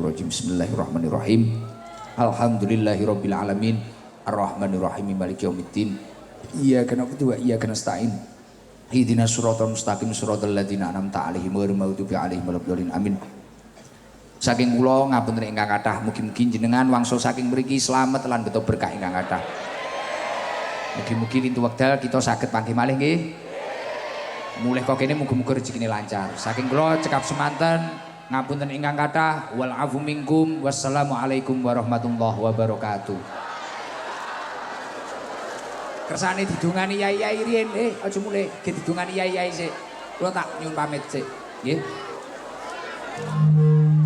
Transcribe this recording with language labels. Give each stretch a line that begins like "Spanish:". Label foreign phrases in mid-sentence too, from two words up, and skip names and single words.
Arabic: بسم الله الرحمن الرحيم. الحمد لله رب العالمين. الرحمن الرحيم مالك يوم الدين. إياك نعبد وإياك نستعين. اهدنا الصراط المستقيم صراط الذين أنعمت عليهم غير المغضوب عليهم ولا الضالين. Amin.
Javanese: Saking kula ngapunten ingkang kathah, mugi-mugi jenengan wangsul saking mriki slamet lan beto berkah ingkang kathah. Mugi-mugi lintu wekdal kita saged panggih malih nggih. Mulih kok kene muga-muga rezekine lancar. Saking kula cekap semanten ngapunten ingkang kathah.
Arabic: والعفو منكم. والسلام عليكم ورحمة الله وبركاته.
Javanese: Kersane didongani yai-yai riyen, aja mulih, ge didongani yai-yai sik. Kula tak nyuwun pamit sik, nggih.